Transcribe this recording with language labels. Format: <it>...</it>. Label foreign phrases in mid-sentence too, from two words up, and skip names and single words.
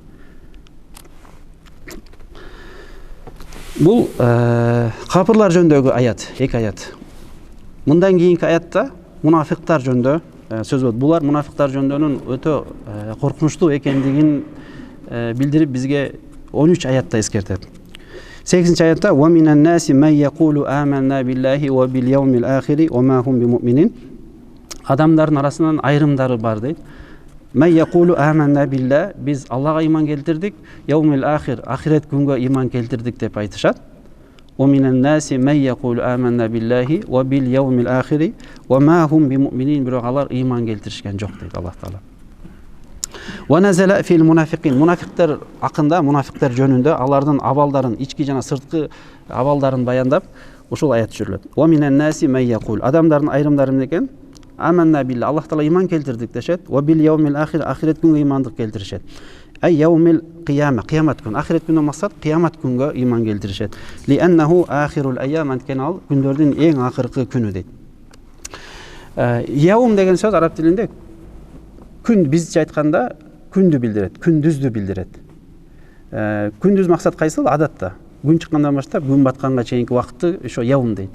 <ky>Бул капырлар жөнүндөгү аят, 2 аят. Мындан кийинки аятта мунафиктар жөнүндө сөз болот. Булар мунафиктар жөнүндөнүн өтө коркунучтуу экендигин билдирип бизге 13 аятта эскертет.</ky> <ar>8 аятта ومن الناس من يقول آمنا بالله وباليوم الآخر وما هم بمؤمنين.</ar> <ky>Адамдардын арасынан айрымдары бар дейт.</ky> <ar>من يقول آمنا بالله,</ar> <ky>биз Аллага иман келтирдик,</ky> <ar>اليوم الآخر,</ar> <ky>ахирет күнгө иман келтирдик деп айтышат.</ky> <ar>ومن الناس من يقول آمنا بالله وباليوم الآخر وما هم بمؤمنين,</ar> <ky>бирок алар иман келтиришкен жок дейт Аллах Таала.</ky> <ar>ونزل في المنافقين,</ar> <ky>мунафиктер акында, мунафиктер жөнүндө алардын абалдарын, ички жана сырткы абалдарын баяндап ушул аят түшүрүлөт.</ky> <ar>ومن الناس من يقول,</ar> <ky>адамдардын айрымдары эмне экен?</ky> <ar>آمنا بالله,</ar> <ky>Аллах Таала иман келтирдик дешет.</ky> <ar>وباليوم الآخر,</ar> <ky>ахирет күнгө имандык келтиришет.</ky> <ar>أي يوم القيامة,</ar> <ky>кыямат күн, ахирет күнүнөн максат кыямат күнгө иман келтиришет.</ky> <ar>لأنه آخر الأيام,</ar> <ky>анткени ал күндөрдүн эң акыркы күнү дейт. Яум деген сөз араб тилинде күн, бизче айтканда күндү билдирет, күндүздү билдирет. Күндүз максат кайсыл? Адатта. Күн чыккандан баштап күн батканга чейинки убакытты ошо яум дейт.</ky>